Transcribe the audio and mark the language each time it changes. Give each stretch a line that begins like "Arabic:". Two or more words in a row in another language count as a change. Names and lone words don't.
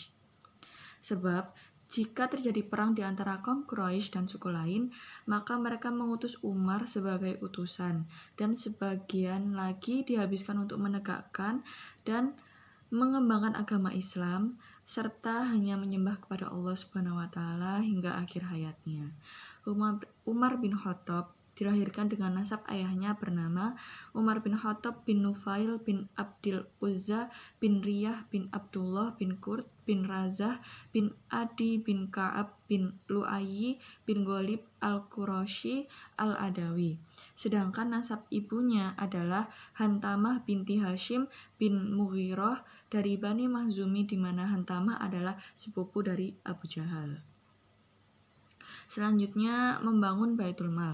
Indonesian: Sebab jika terjadi perang di antara kaum Quraisy dan suku lain, maka mereka mengutus Umar sebagai utusan, dan sebagian lagi dihabiskan untuk menegakkan dan mengembangkan agama Islam, serta hanya menyembah kepada Allah
Arabic: سبحانه وتعالى
Indonesian: hingga akhir hayatnya. Umar bin Khattab dilahirkan dengan nasab ayahnya bernama Umar bin Khattab bin Nufail bin Abdil Uzza bin Riyah bin Abdullah bin Qurt bin Razah bin Adi bin Ka'ab bin Lu'ayyi bin Ghalib al-Qurashi al-Adawi. Sedangkan nasab ibunya adalah Hantamah binti Hashim bin Mughirah dari Bani Mahzumi, di mana Hantamah adalah sepupu dari Abu Jahal. Selanjutnya, membangun Baitul Mal.